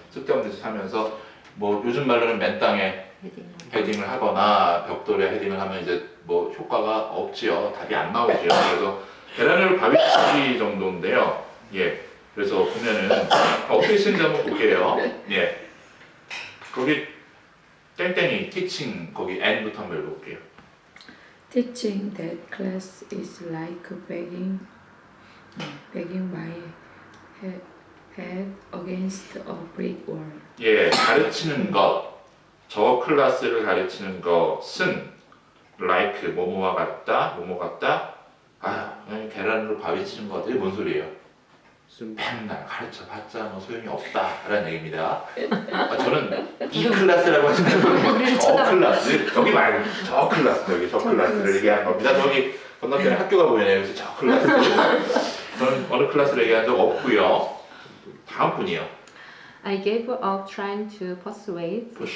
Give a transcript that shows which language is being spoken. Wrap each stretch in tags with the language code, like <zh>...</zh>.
<ko>쓸데없는 짓 하면서 뭐 요즘 말로는 맨 땅에 헤딩을 하거나 벽돌에 헤딩을 하면 이제 뭐 효과가 없지요. 답이 안 나오죠. 그래서 계란으로 바위치기 정도인데요. 예. 그래서 보면은 어떻게 쓰는지 한번 볼게요. 예. 거기 땡땡이 teaching 거기 N부터 한번 읽어볼게요.</ko> <en>Teaching that class is like banging my head against a brick wall.</en> <ko>예, 가르치는 것, 저 클래스를 가르치는 것은 like 뭐뭐와 같다, 뭐뭐 같다. 그냥 계란으로 바위치는 거 같아요. 뭔 소리예요? 맨날 가르쳐봤자 뭐 소용이 없다라는 얘기입니다. 저는 이 클래스라고 하시는 저 클래스 여기 말고 저 클래스 여기 저 클래스를 얘기하는 겁니다. 저기 건너편에 학교가 보이네요. 그래서 저 클래스 저는 어느 클래스를 얘기한 적 없고요. 다음 분이요.</ko> <en>I gave up trying to persuade.</en>